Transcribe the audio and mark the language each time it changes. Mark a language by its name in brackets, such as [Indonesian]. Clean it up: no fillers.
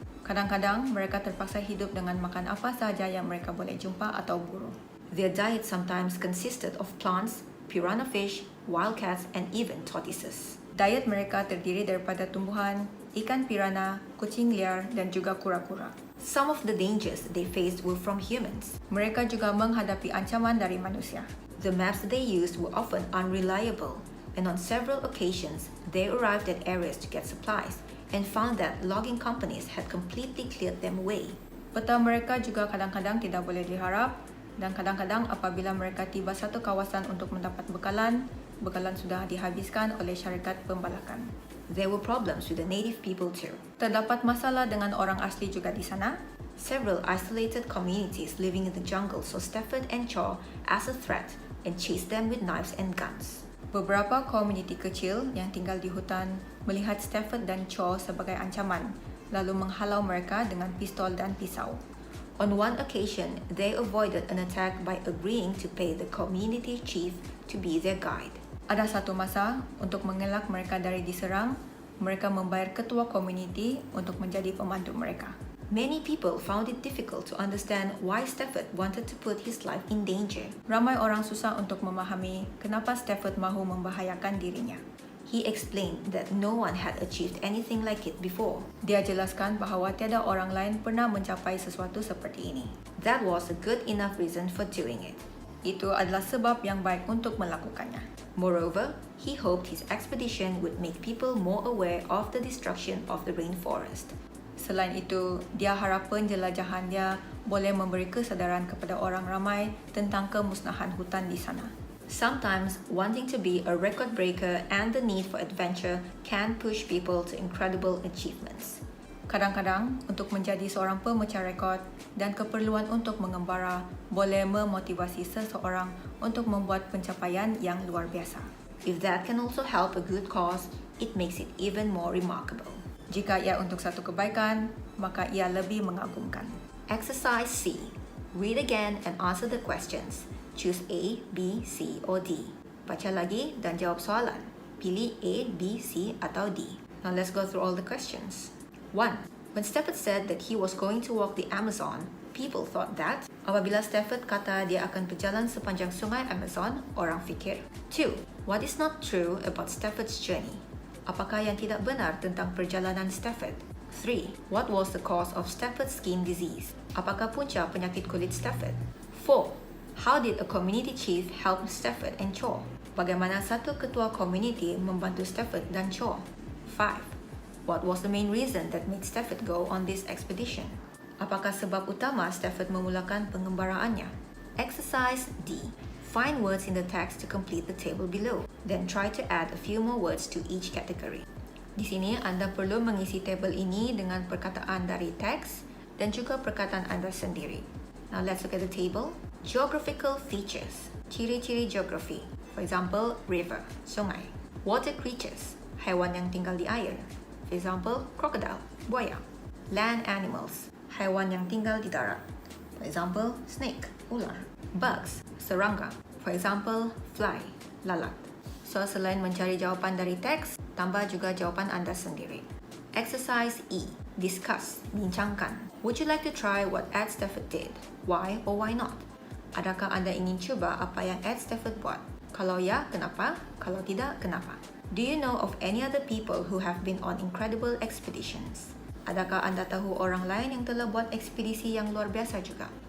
[Malay] Kadang-kadang mereka terpaksa hidup dengan makan apa sahaja yang mereka boleh jumpa atau buru. [English] Their diet sometimes consisted of plants, piranha fish, wildcats, and even tortoises. [Malay] Diet mereka terdiri daripada tumbuhan, ikan piranha, kucing liar, dan juga kura-kura. [English] Some of the dangers they faced were from humans. [Malay] Mereka juga menghadapi ancaman dari manusia. [English] The maps they used were often unreliable, and on several occasions, they arrived at areas to get supplies and found that logging companies had completely cleared them away. [Malay] Peta mereka juga kadang-kadang tidak boleh diharap, dan kadang-kadang apabila mereka tiba satu kawasan untuk mendapat bekalan sudah dihabiskan oleh syarikat pembalakan. [English] There were problems with the native people too. [Malay] Terdapat masalah dengan orang asli juga di sana. [English] Several isolated communities living in the jungle saw Stafford and Cho as a threat and chased them with knives and guns. [Malay] Beberapa komuniti kecil yang tinggal di hutan melihat Stafford dan Cho sebagai ancaman, lalu menghalau mereka dengan pistol dan pisau. [English] On one occasion, they avoided an attack by agreeing to pay the community chief to be their guide. [Malay] Ada satu masa, untuk mengelak mereka dari diserang, mereka membayar ketua komuniti untuk menjadi pemandu mereka. [English] Many people found it difficult to understand why Stafford wanted to put his life in danger. [Malay] Ramai orang susah untuk memahami kenapa Stafford mahu membahayakan dirinya. [English] He explained that no one had achieved anything like it before. [Malay] Dia jelaskan bahawa tiada orang lain pernah mencapai sesuatu seperti ini. [English] That was a good enough reason for doing it. [Malay] Itu adalah sebab yang baik untuk melakukannya. [English] Moreover, he hoped his expedition would make people more aware of the destruction of the rainforest. [Malay] Selain itu, dia harap penjelajahan dia boleh memberi kesedaran kepada orang ramai tentang kemusnahan hutan di sana. [English] Sometimes, wanting to be a record breaker and the need for adventure can push people to incredible achievements. [Malay] Kadang-kadang, untuk menjadi seorang pemecah rekod dan keperluan untuk mengembara boleh memotivasi seseorang untuk membuat pencapaian yang luar biasa. [English] If that can also help a good cause, it makes it even more remarkable. [Malay] Jika ia untuk satu kebaikan, maka ia lebih mengagumkan. [English] Exercise C. Read again and answer the questions. Choose A, B, C or D. [Malay] Baca lagi dan jawab soalan. Pilih A, B, C atau D. [English] Now let's go through all the questions. 1. When Stafford said that he was going to walk the Amazon, people thought that. [Malay] Apabila Stafford kata dia akan berjalan sepanjang sungai Amazon, orang fikir. 2. [English] What is not true about Stafford's journey? [Malay] Apakah yang tidak benar tentang perjalanan Stafford? [English] 3. What was the cause of Stafford's skin disease? [Malay] Apakah punca penyakit kulit Stafford? [English] 4. How did a community chief help Stafford and Chaw? [Malay] Bagaimana satu ketua community membantu Stafford dan Chaw? [English] 5. What was the main reason that made Stafford go on this expedition? [Malay] Apakah sebab utama Stafford memulakan pengembaraannya? [English] Exercise D. Find words in the text to complete the table below. Then try to add a few more words to each category. [Malay] Di sini anda perlu mengisi tabel ini dengan perkataan dari teks dan juga perkataan anda sendiri. [English] Now let's look at the table. Geographical features. [Malay] Ciri-ciri geografi. [English] For example, river, sungai. Water creatures. [Malay] Haiwan yang tinggal di air. [English] For example, crocodile, [Malay] buaya. [English] Land animals, [Malay] haiwan yang tinggal di darat. [English] For example, snake, [Malay] ular. [English] Bugs, serangga. For example, fly, lalat. [Malay] So, selain mencari jawapan dari teks, tambah juga jawapan anda sendiri. [English] Exercise E. Discuss, bincangkan. Would you like to try what Ed Stafford did? Why or why not? [Malay] Adakah anda ingin cuba apa yang Ed Stafford buat? Kalau ya, kenapa? Kalau tidak, kenapa? [English] Do you know of any other people who have been on incredible expeditions? [Malay] Adakah anda tahu orang lain yang telah buat ekspedisi yang luar biasa juga?